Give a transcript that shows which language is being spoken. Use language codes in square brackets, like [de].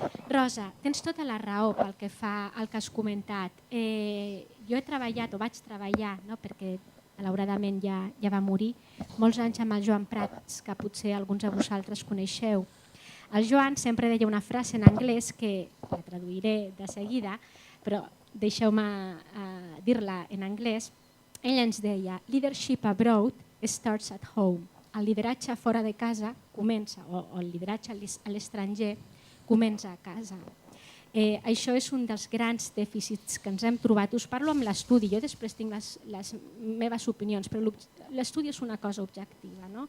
[ca] Rosa, tens tota la raó pel que fa al que has comentat. Jo he treballat, o vaig treballar, perquè malauradament ja va morir, molts anys amb el Joan Prats, que potser alguns de vosaltres coneixeu. El Joan sempre deia una frase en anglès que la traduiré de seguida, però deixeu-me dir-la en anglès. Ell ens deia, [en] leadership abroad starts at home. [ca] El lideratge fora de casa comença, o el lideratge a l'estranger comença a casa. Això és un dels grans dèficits que ens hem trobat. Us parlo amb l'estudi, jo després tinc les meves opinions, però l'estudi és una cosa objectiva.